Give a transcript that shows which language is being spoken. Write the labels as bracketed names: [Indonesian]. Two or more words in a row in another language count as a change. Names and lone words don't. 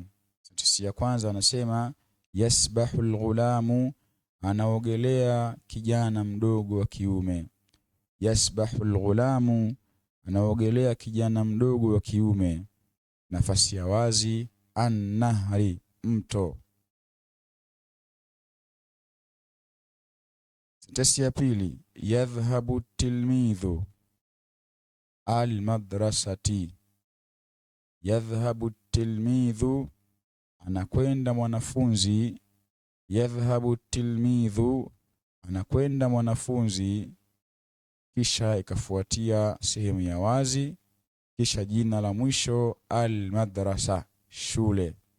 [Swahili] Sentensi ya kwanza anasema [Arabic] يسبح الغلام, [Swahili] anaogelea kijana mdogo wa kiume. [Arabic] يسبح الغلام, [Swahili] anaogelea kijana mdogo wa kiume. Nafasi ya wazi an-nahri, mto. Sentensi ya pili, [Arabic] يذهب تلميذ المدرسة. يذهب تلميذ, [Swahili] anakwenda mwanafunzi. [Arabic] يذهب تلميذ, [Swahili] anakwenda mwanafunzi, kisha ikafuatia sehemu ya wazi, kisha jina la mwisho al-madrasa, shule.